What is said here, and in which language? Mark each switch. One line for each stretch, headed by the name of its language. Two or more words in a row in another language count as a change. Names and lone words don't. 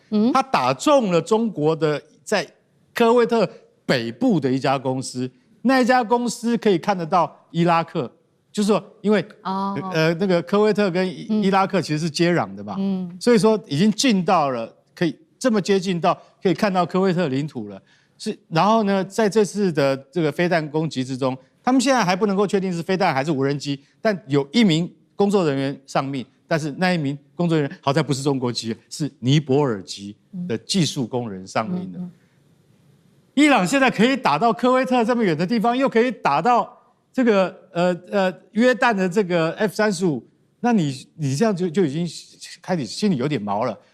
Chinese: 他打中了中國的在科威特北部的一家公司，那一家公司可以看得到伊拉克，就是說，因為那個科威特跟伊拉克其實是接壤的嘛，所以說已經近到了可以這麼接近到可以看到科威特領土了。然後呢，在這次的這個飛彈攻擊之中，他們現在還不能夠確定是飛彈還是無人機，但有1名工作人員喪命，但是那1名工作人員好在不是中國籍，是尼泊爾籍的技術工人喪命的。伊朗現在可以打到科威特這麼遠的地方，又可以打到這個約旦的這個 F-35，那你這樣就已經開始心裡有點毛了。